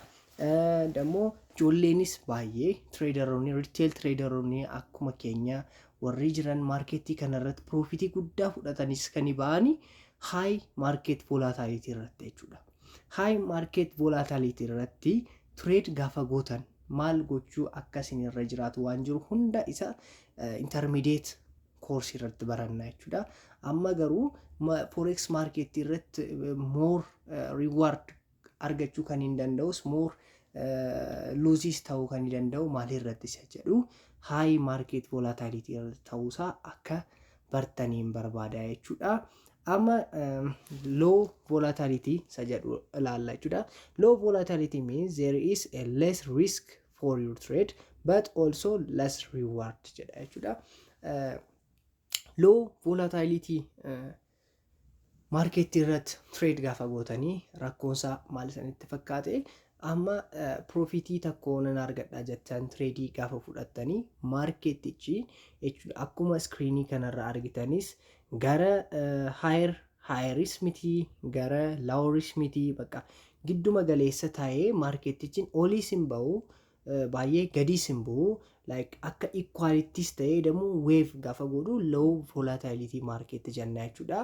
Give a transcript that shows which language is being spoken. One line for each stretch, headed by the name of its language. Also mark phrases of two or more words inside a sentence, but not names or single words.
Oromo: Dammoo ijoolleenis baay'ee traderoonni, retail traderoonni akkuma keenya warri jiran marketii kanarratti profitii guddaa fudhatanis kan ba'anii
English: high market volatility
Oromo: irratti jechuudha.
English: High market volatility
Oromo: irratti trade gaafa gootan maal gochuu akkasin irra jiraatu waan jiru hunda isa
English: intermediate course
Oromo: irratti baranna jechuudha. Amma garuu
English: forex market
Oromo: irratti
English: more reward
Oromo: argachuu kan hin danda'us
English: more loses
Oromo: ta'uu kan hin danda'u maalirratti isa jedhu
English: high market volatility
Oromo: ta'uusaa akka bartaniin barbaada jechuudha. amma
English: low volatility
Oromo: isa jedhu ilaalla jechuudha.
English: Low volatility means there is a less risk for your trade but also less reward
Oromo: jedha jechuudha.
English: Low volatility market
Oromo: irratti trade gaafa gootanii rakkoonsaa maal isinitti fakkaate amma profitii tokko nan argadha jettan trade gaafa fudhattanii marketichi jechuudha akkuma screenii kanarra argitanis gara higher miti gara lower miti bakka gidduma galeessa taa'ee marketichin oliis hin ba'u baay'ee gadiis hin bu'u like akka equalities ta'ee demo wave gaafa godhu
English: low volatility market
Oromo: jenna jechuudha.